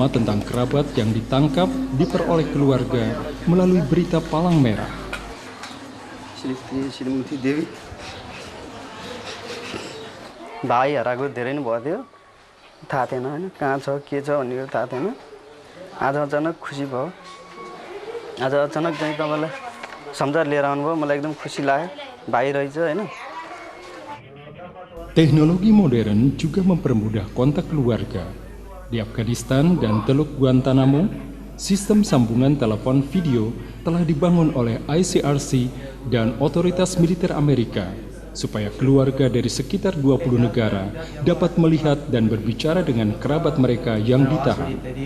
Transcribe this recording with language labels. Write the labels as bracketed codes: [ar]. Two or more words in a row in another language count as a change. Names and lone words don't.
[id] tentang kerabat yang ditangkap diperoleh keluarga melalui berita Palang Merah. [ne] भाइहरूको धेरै नै भयो थियो थाहा थिएन हैन कहाँ छ के छ भन्ने थाहा थिएन आज अचानक खुसी भयो आज अचानक चाहिँ तपाईलाई सम्झाएर लिएर आउनुभयो मलाई एकदम खुसी लाग्यो भाइ रहेछ हैन. [id] Teknologi modern juga mempermudah kontak keluarga. Di Afghanistan dan Teluk Guantanamo, Sistem sambungan telepon video telah dibangun oleh ICRC dan otoritas militer Amerika supaya keluarga dari sekitar 20 negara dapat melihat dan berbicara dengan kerabat mereka yang ditahan.